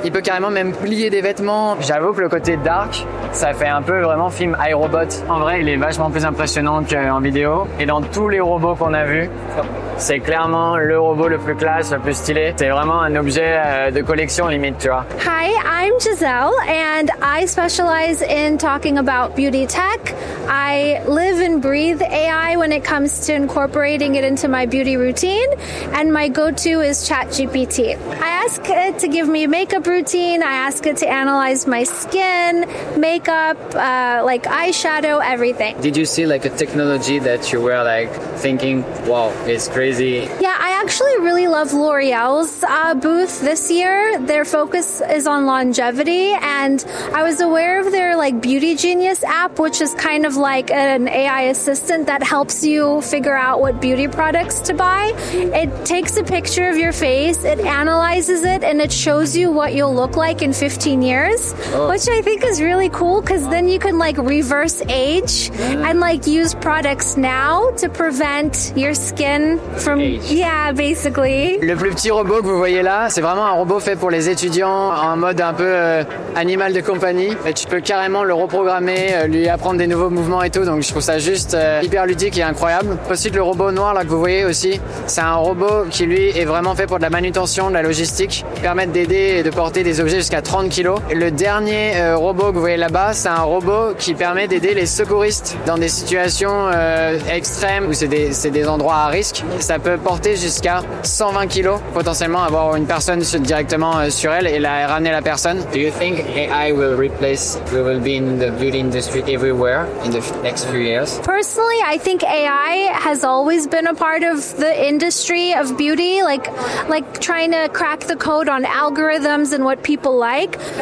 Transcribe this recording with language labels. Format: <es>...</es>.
<fr>Il peut carrément même plier des vêtements. J'avoue que le côté dark, ça fait un peu vraiment film iRobot. En vrai, il est vachement plus impressionnant qu'en vidéo. Et dans tous les robots qu'on a vus, c'est clairement le robot le plus classe, le plus stylé. C'est vraiment un objet de collection limite, tu vois.</fr> <en>Hi, I'm Giselle, and I specialize in talking about beauty tech. I live and breathe AI when it comes to incorporating it into my beauty routine, and my go-to is ChatGPT. I ask it to give me a makeup routine. I ask it to analyze my skin, makeup, like eyeshadow, everything. Did you see like a technology that you were like thinking, wow, it's crazy? Yeah, I actually really love L'Oreal's booth this year. Their focus is on longevity, and I was aware of their like Beauty Genius app, which is kind of like an AI assistant that helps you figure out what beauty products to buy. It takes a picture of your face, it analyzes it, and it shows you what you'll look like in 15 years, which I think is really cool, because then you can like reverse age and like use products now to prevent your skin from age. Yeah, basically.</en> <fr>Le plus petit robot que vous voyez là, c'est vraiment un robot fait pour les étudiants en mode un peu animal de compagnie. Et tu peux carrément le reprogrammer, lui apprendre des nouveaux mouvements et tout, donc je trouve ça juste hyper ludique et incroyable. Ensuite, le robot noir là que vous voyez aussi, c'est un robot qui lui est vraiment fait pour de la manutention, de la logistique, permettre d'aider et de porter des objets jusqu'à 30 kilos. Le dernier robot que vous voyez là-bas, c'est un robot qui permet d'aider les secouristes dans des situations extrêmes où c'est des endroits à risque. Ça peut porter jusqu'à 120 kilos, potentiellement avoir une personne directement sur elle et ramener la personne.</fr> <en>Do you think AI will be in the beauty industry everywhere in the next few years? Personally, I think AI has always been a part of the industry of beauty, like trying to crack the code on algorithms and what people like.</en>